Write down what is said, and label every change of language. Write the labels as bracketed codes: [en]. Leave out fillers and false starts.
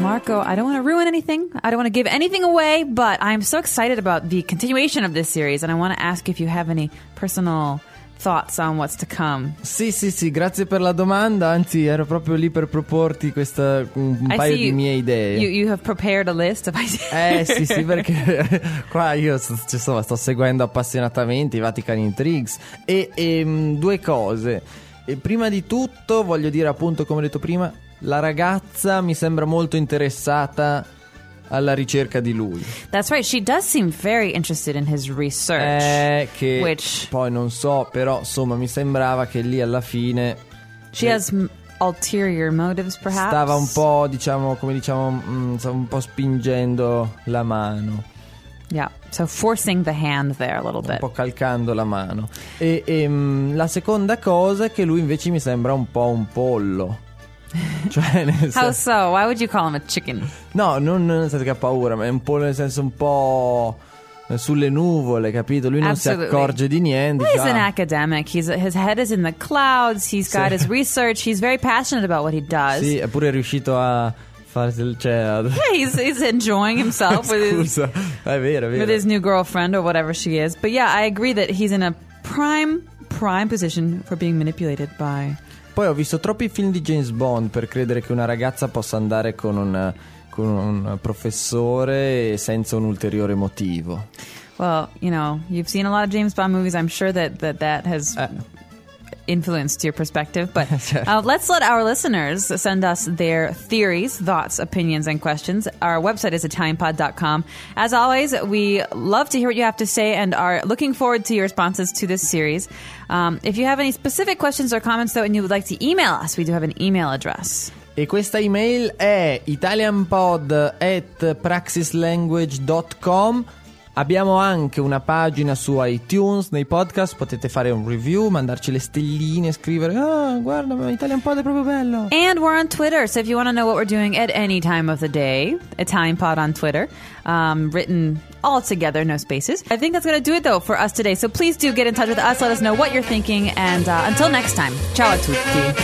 [en] I don't want to ruin anything. I don't want to give anything away, but I'm so excited about the continuation of this series, and I want to ask if you have any personal thoughts on what's to come. [it] Sì, sì, sì, grazie per la domanda. Anzi, ero proprio lì per proporti questa paio di mie idee. [en] You have prepared a list of ideas. [it] Sì, sì, perché qua io sto seguendo appassionatamente i Vatican Intrigues. E due cose. E prima di tutto, voglio dire, appunto, come ho detto prima, la ragazza mi sembra molto interessata alla ricerca di lui. [en] That's right, she does seem very interested in his research. [it] Che [en] which... [it] poi non so, però insomma mi sembrava che lì alla fine [en] she has ulterior motives perhaps. [it] Stava un po', diciamo, come diciamo, stava un po' spingendo la mano. [en] Yeah, so forcing the hand there a little bit. [it] Un po' calcando la mano. E la seconda cosa è che lui invece mi sembra un po' un pollo. [en] How so? Why would you call him a chicken? [it] No, non nel senso che ha paura, ma è un po' nel senso un po' sulle nuvole, capito? Lui non [en] Absolutely. [it] Si accorge di niente. [en] He's an academic. His head is in the clouds. He's got his research. He's very passionate about what he does. [it] Sì, eppure è riuscito a fare il [en] he's enjoying himself with his, [it] è vero. [en] With his new girlfriend or whatever she is. But yeah, I agree that he's in a prime position for being manipulated by. [it] Poi ho visto troppi film di James Bond per credere che una ragazza possa andare con un professore senza un ulteriore motivo. [en] Well, you know, you've seen a lot of James Bond movies. I'm sure that has influenced your perspective. But [it] certo. [en] Let's let our listeners send us their theories, thoughts, opinions, and questions. Our website is italianpod.com. As always, we love to hear what you have to say and are looking forward to your responses to this series. If you have any specific questions or comments, though, and you would like to email us, we do have an email address. [it] E questa email è italianpod@praxislanguage.com. Abbiamo anche una pagina su iTunes, nei podcast, potete fare un review, mandarci le stelline, scrivere, guarda, Italian Pod è proprio bello. [en] And we're on Twitter, so if you want to know what we're doing at any time of the day, Italian Pod on Twitter, written all together, no spaces. I think that's going to do it though for us today, so please do get in touch with us, let us know what you're thinking, and until next time, [it] ciao a tutti.